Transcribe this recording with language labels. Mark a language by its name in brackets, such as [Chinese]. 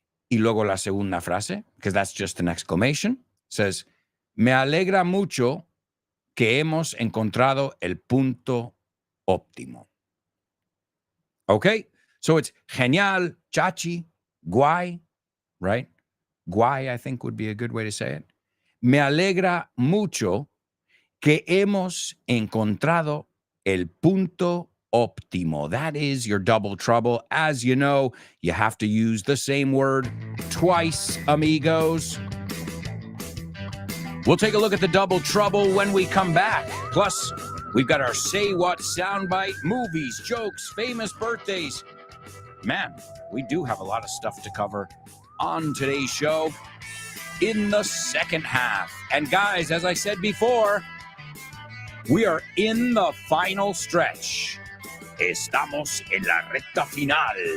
[Spanish] Y luego la segunda frase, [English] because that's just an exclamation, says, [Spanish] me alegra mucho que hemos encontrado el punto óptimo. Okay. [English] So it's genial, chachi, guay, right? Guay, I think would be a good way to say it. [Spanish] Me alegra mucho que hemos encontrado el punto óptimo. [English] That is your double trouble. As you know, you have to use the same word twice, amigos. We'll take a look at the double trouble when we come back. Plus, we've got our Say What soundbite, movies, jokes, famous birthdays. Man, we do have a lot of stuff to cover on today's show in the second half. And guys, as I said before, we are in the final stretch. [Spanish] Estamos en la recta final.